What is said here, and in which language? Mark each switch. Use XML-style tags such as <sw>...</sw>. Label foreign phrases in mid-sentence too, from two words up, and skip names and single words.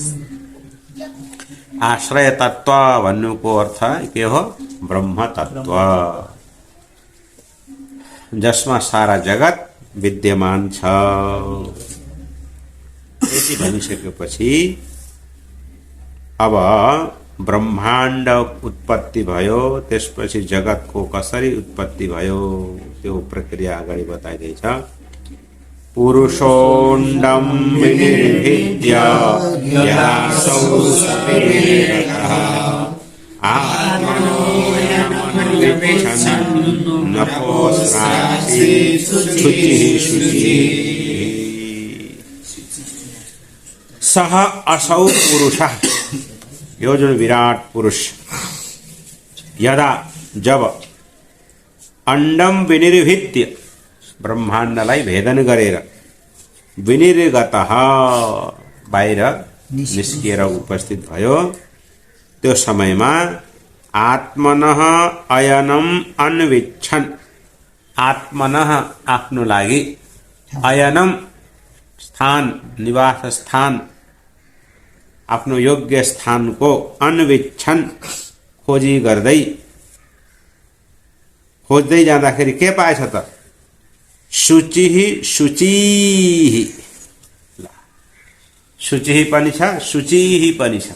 <ne>आश्रय तत्व भन्नुको अर्थ के हो, ब्रह्म तत्व, जसमा सारा जगत विद्यमान छ। यति भनिसकेपछि अब ब्रह्माण्ड उत्पत्ति भयो, त्यसपछि जगतको कसरी उत्पत्ति भयो त्यो प्रक्रिया अगाडि बताइदैछ।</ne> <sa>पुरुषोण्डं विनिर्भिद्य यदासौ सविवेकः आत्मनोऽयमनुविच्छन् नपोस्रासि शुचिः शुचिः। सः असौ पुरुषः,</sa> <ne>यो जो विराट पुरुष यदा जब</ne> <sa>अंडम विनिर्भित्य</sa> <ne>ब्रह्माण्डलाई भेदन गरेर विनिर्गतः बाहिर निस्किएर उपस्थित भयो, त्यो समयमा</ne> <sa>आत्मनः अयनम अन्विच्छन्,</sa> <ne>आत्मनः आफ्नो लागि, अयनम स्थान निवास स्थान आफ्नो योग्य स्थानको अन्विच्छन् खोजी गर्दै खोज्दै जाँदाखेरि के पाएछ त,</ne> <sa>शुचिः शुचिः,</sa> <ne>शुचिः पनि छ शुचिः पनि छ।</ne>